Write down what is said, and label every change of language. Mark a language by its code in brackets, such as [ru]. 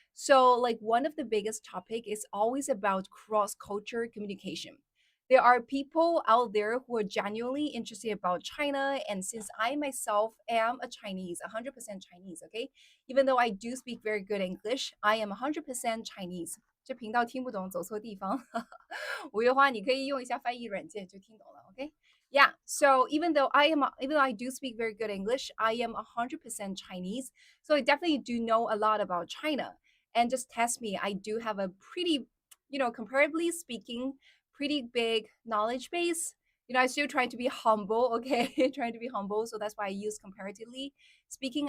[en] So, like one of the biggest topic is always about cross-culture communication. There are people out there who are genuinely interested about China, and since I myself am a Chinese, 100% Chinese, okay, even though I do speak very good English, I am 100% Chinese. [zh] 这频道听不懂，走错地方。五月花，你可以用一下翻译软件就听懂了，OK？ [en] Yeah, so even though I do speak very good English, I am 100% Chinese. So I definitely do know a lot about China. And just test me, I do have a pretty, comparably speaking, pretty big knowledge base. I still trying to be humble, okay? Trying to be humble. So that's why I use comparatively speaking.